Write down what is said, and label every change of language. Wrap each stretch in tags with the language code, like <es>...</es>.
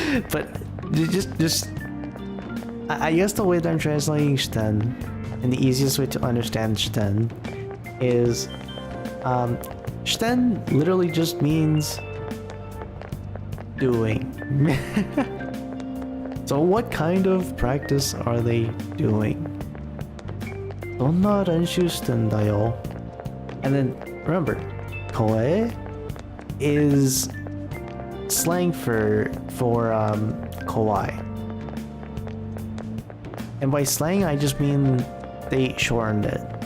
<en>But just I guess the way that I'm translating shiten, and the easiest way to understand shiten, is shiten literally just means doing. So what kind of practice are they doing?</en> <ja>どんな練習してんだよ.</ja> <en>And then remember, koe is slang for kawaii. And by slang I just mean they shortened it.</en>